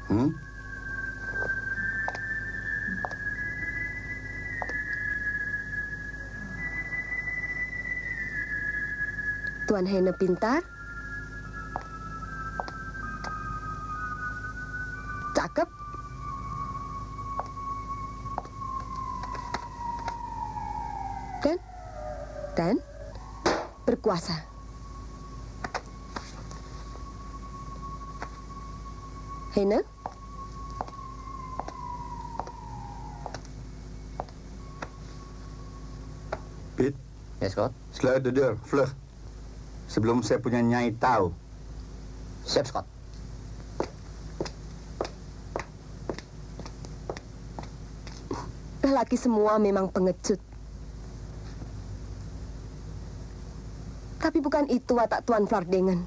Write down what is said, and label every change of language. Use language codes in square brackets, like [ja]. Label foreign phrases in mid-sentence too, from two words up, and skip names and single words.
[id] Tuan Hena pintar, cakep, dan berkuasa. Hena? Pit, Yes, Scott. [nl] sluit de deur, vlug. [id] Sebelum saya punya nyai tahu. Siap, Scott. Lelaki semua memang pengecut. Tapi bukan itu watak Tuan Flardengen.